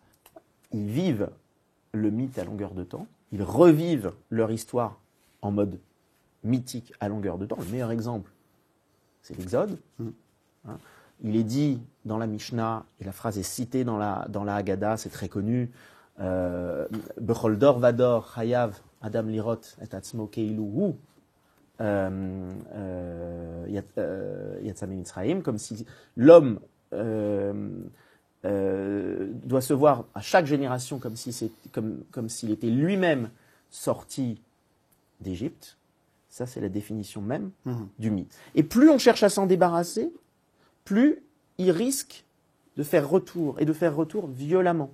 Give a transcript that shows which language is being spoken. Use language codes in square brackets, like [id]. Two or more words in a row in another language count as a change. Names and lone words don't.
[fr] Ils vivent le mythe à longueur de temps, ils revivent leur histoire en mode mythique à longueur de temps. Le meilleur exemple, c'est l'Exode. Hein. Il est dit dans la Mishnah, et la phrase est citée dans la Haggadah, c'est très connu, [he] בכל דור ודור חייב אדם לראות את עצמו כאילו הוא יצא ממצרים, [fr] comme si l'homme doit se voir à chaque génération comme s'il était lui-même sorti d'Égypte. Ça, c'est la définition même du mythe. Et plus on cherche à s'en débarrasser, plus il risque de faire retour, et de faire retour violemment.